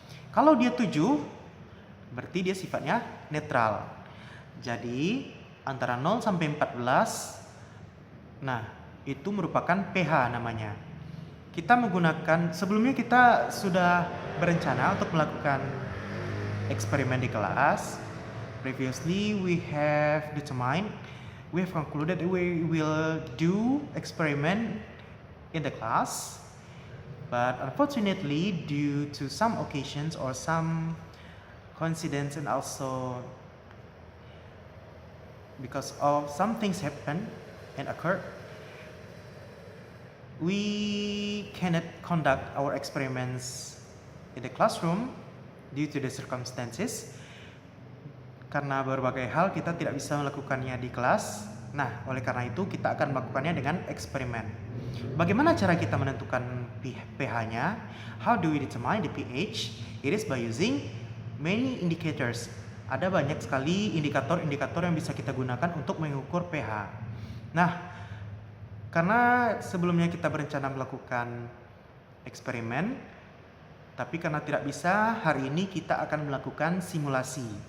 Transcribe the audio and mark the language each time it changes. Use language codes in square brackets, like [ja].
[id] Kalau dia 7 berarti dia sifatnya netral. Jadi antara 0 sampai 14, nah itu merupakan pH namanya. Kita menggunakan, sebelumnya kita sudah berencana untuk melakukan eksperimen di kelas. [en] Previously we have concluded we will do experiment in the class. But unfortunately, due to some occasions or some coincidence, and also because of some things happen and occurred, we cannot conduct our experiments in the classroom due to the circumstances. [id] Karena berbagai hal kita tidak bisa melakukannya di kelas. Nah, oleh karena itu kita akan melakukannya dengan eksperimen. Bagaimana cara kita menentukan pH-nya? [en] How do we determine the pH? It is by using many indicators. [id] Ada banyak sekali indikator-indikator yang bisa kita gunakan untuk mengukur pH. Nah, karena sebelumnya kita berencana melakukan eksperimen, tapi karena tidak bisa, hari ini kita akan melakukan simulasi.